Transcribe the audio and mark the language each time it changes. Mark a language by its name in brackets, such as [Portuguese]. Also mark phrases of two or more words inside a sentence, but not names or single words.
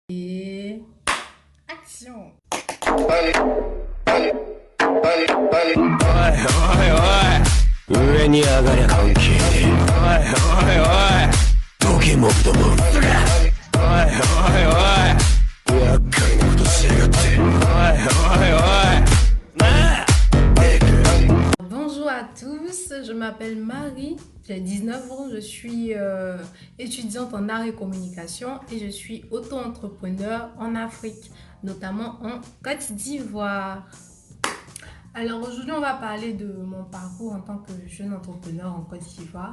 [French] Et action. Ouais, ouais, ouais. [Japanese] 上に上がりゃ関係ねえ。おいおいおい。時モブども。おいおいおい。厄介なことしやがって。おいおいおい。なあ。 [French] Bonjour à tous, je m'appelle Marie, j'ai 19 ans, je suis étudiante en art et communication et je suis auto-entrepreneur en Afrique, notamment en Côte d'Ivoire. Alors aujourd'hui, on va parler de mon parcours en tant que jeune entrepreneur en Côte d'Ivoire.